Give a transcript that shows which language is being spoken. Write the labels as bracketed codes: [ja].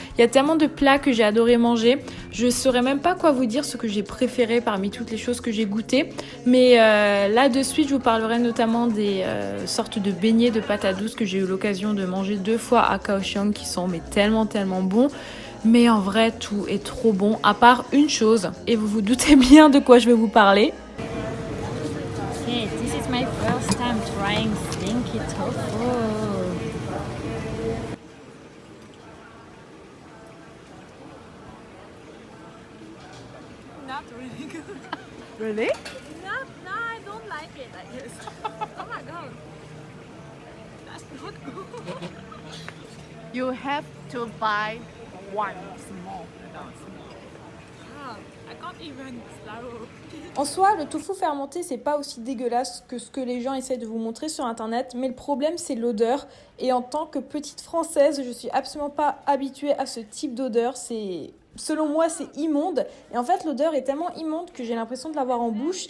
[fr] Il y a tellement de plats que j'ai adoré manger. Je saurais même pas quoi vous dire ce que j'ai préféré parmi toutes les choses que j'ai goûtées, mais là de suite, je vous parlerai notamment des sortes de beignets de pâte à douce que j'ai eu l'occasion de manger 2 fois à Kaohsiung qui sont tellement bons. Mais en vrai, tout est trop bon, à part une chose, et vous vous doutez bien de quoi je vais vous parler. [en] Okay, this is my first time trying stinky tofu. Not really good. Really? No, I don't like it. Oh my god. That's not good. You have to buy one small. I can't even swallow. [fr] En soi, le tofu fermenté, c'est pas aussi dégueulasse que ce que les gens essaient de vous montrer sur internet, mais le problème c'est l'odeur. Et en tant que petite française, je suis absolument pas habituée à ce type d'odeur. Selon moi, c'est immonde. Et en fait, l'odeur est tellement immonde que j'ai l'impression de l'avoir en bouche.